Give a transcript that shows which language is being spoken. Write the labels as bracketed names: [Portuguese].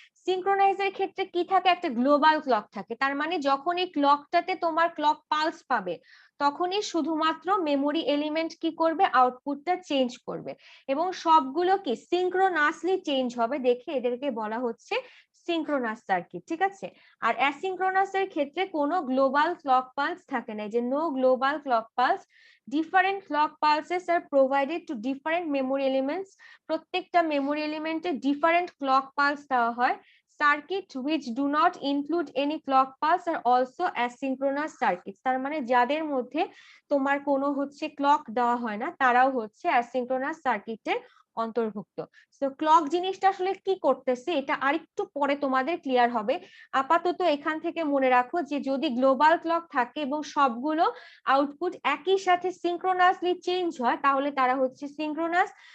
[Bangla] সিনক্রোনাইজের ক্ষেত্রে কি থাকে, একটা গ্লোবাল ক্লক থাকে, তার মানে যখন এই ক্লকটাতে তোমার ক্লক পালস পাবে তখনই শুধুমাত্র মেমোরি এলিমেন্ট কি করবে, আউটপুটটা চেঞ্জ করবে, এবং সবগুলো কি সিনক্রোনাসলি চেঞ্জ হবে, দেখে এদেরকে বলা হচ্ছে সিনক্রোনাস সার্কিট, ঠিক আছে? আর অ্যাসিনক্রোনাসের ক্ষেত্রে কোনো গ্লোবাল ক্লক পালস থাকে না, যে no global clock pulse, [English] different clock pulses are provided to different memory elements, [Bangla] প্রত্যেকটা মেমোরি এলিমেন্টে ডিফারেন্ট ক্লক পালস দেওয়া হয়। [English] Circuit which do not include any clock pulse are also asynchronous circuits। [Bangla] তার মানে যাদের মধ্যে তোমার কোনো হচ্ছে ক্লক দেওয়া হয় না তারাও হচ্ছে অ্যাসিনক্রোনাস সার্কিটের অন্তর্ভুক্ত। সো ক্লক জিনিসটা আসলে কি করতেছে এটা আরেকটু পরে তোমাদের ক্লিয়ার হবে। আপাতত এখান থেকে মনে রাখো যে যদি গ্লোবাল ক্লক থাকে এবং সবগুলো আউটপুট একই সাথে সিনক্রোনাসলি চেঞ্জ হয় তাহলে তারা হচ্ছে সিনক্রোনাস।